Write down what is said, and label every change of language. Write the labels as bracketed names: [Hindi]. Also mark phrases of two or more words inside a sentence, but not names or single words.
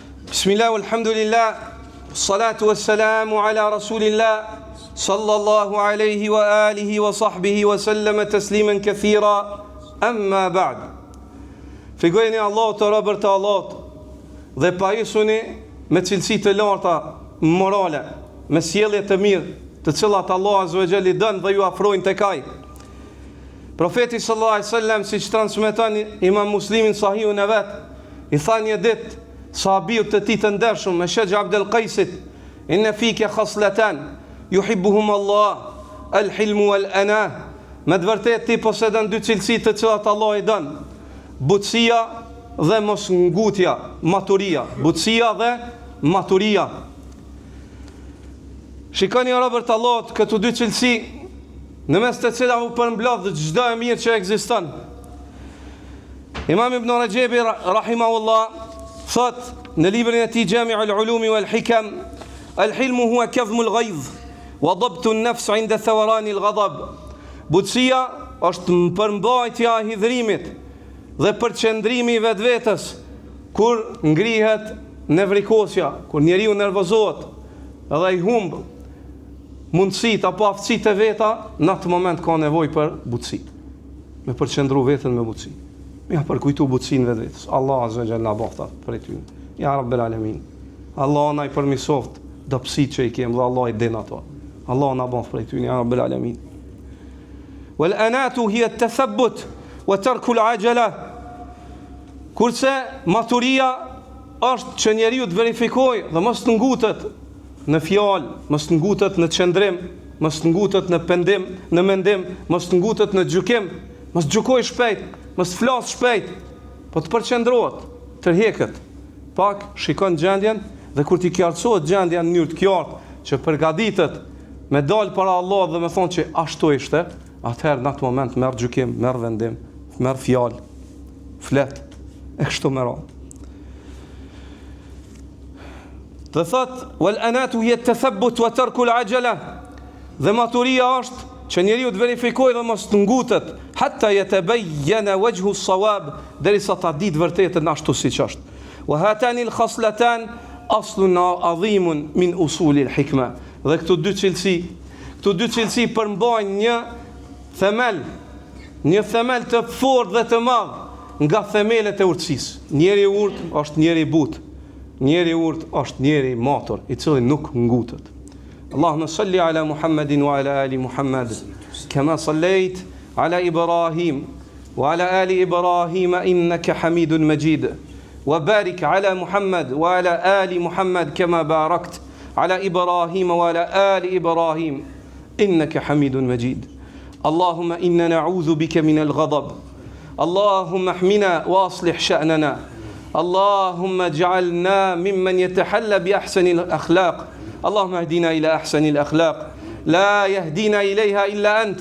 [Arabic] بسم الله الحمد لله والصلاة والسلام على رسول الله صلى الله عليه وعلى آله وصحبه وسلم تسليما كثيرا أما بعد. [Albanian] Figojeni Allah të robër të Allah dhe pajisuni me cilësi të larta morale, me sjellje të mirë, të cilat Allah [Arabic] عز وجل [Albanian] i dën dhe ju afrojnë tek ai. Profeti [Arabic] صلى الله عليه وسلم, [Albanian] siç transmeton Imam Muslimin sahihun e vet, i tha një ditë sahabiut të tij të ndershëm me Shej Abdul Qaisit, [Arabic] إن فيك خصلتين يحبهما الله الحلم والأناة. [Albanian] Me të vërtetë ti posedon dy cilësi të cilat Allah i don: butësia dhe mosngutja, maturia, butësia dhe maturia. Shikoni robërt të Allahut këto dy cilësi, në mes të cilat u përmbledh çdo e mirë që ekziston. Imam Ibn Rajebi rahimahullah thot në librin e tij Jami'ul Ulumi wal Hikam, [Arabic] الحلم هو كظم الغيظ وضبط النفس عند ثوران الغضب. [Albanian] Butësia është përmbajtja e hidhrimit dhe përqendrimi i vetvetes kur ngrihet nevrikosja, kur njeriu nervozohet dhe i humb mundësitë apo aftësitë e veta, në atë moment ka nevojë për butësi. Me përqendru veten me butësi. Ja përkujtu butësinë vetvetes. Allah [Arabic] عز وجل [Albanian] na bofta për ty. [Arabic] يا رب العالمين. [Albanian] Allah na i përmirësoft dobësitë që i kem dhe Allah i den ato. Allah na bof për ty, [Arabic] يا رب العالمين. والأناة هي التثبت وترك العجلة. [Albanian] Kurse maturia është që njeriu të verifikojë dhe mos të ngutet në fjalë, mos të ngutet në qëndrim, mos të ngutet në pendim, në mendim, mos të ngutet në gjykim, mos gjykoj shpejt, mos flas shpejt, po të përqendrohet, tërheqet, pak shikon gjendjen dhe kur ti qartësohet gjendja në mënyrë të qartë që përgatitet me dal para Allah dhe me thonë që ashtu ishte, atëherë në atë moment merr gjykim, merr vendim, merr fjalë, flet e kështu me radhë. Dhe thot, [Arabic] والأناة هي التثبت وترك العجلة. [Albanian] Dhe maturia është që njeriu të verifikojë dhe mos të ngutet, [Arabic] حتى يتبين وجه الصواب, [Albanian] derisa ta ditë vërtetën ashtu siç është. [Arabic] وهاتان الخصلتان أصل عظيم من أصول الحكمة. [Albanian] Dhe këto dy cilësi përmbajnë një themel të fortë dhe të madh nga themelet e urtësisë. Njeri i urtë është njeri i butë. Njeri i urtë është njeri i matur, i cili nuk ngutet. [Arabic] اللهم صل على محمد وعلى آل محمد كما صليت على إبراهيم وعلى آل إبراهيم إنك حميد مجيد. وبارك على محمد وعلى آل محمد كما باركت على إبراهيم وعلى آل إبراهيم إنك حميد مجيد. اللهم إنا نعوذ بك من الغضب اللهم ألهمنا وأصلح شأننا. اللهم اجعلنا ممن يتحلى بأحسن الأخلاق. اللهم اهدنا إلى أحسن الأخلاق لا يهدينا إليها إلا أنت.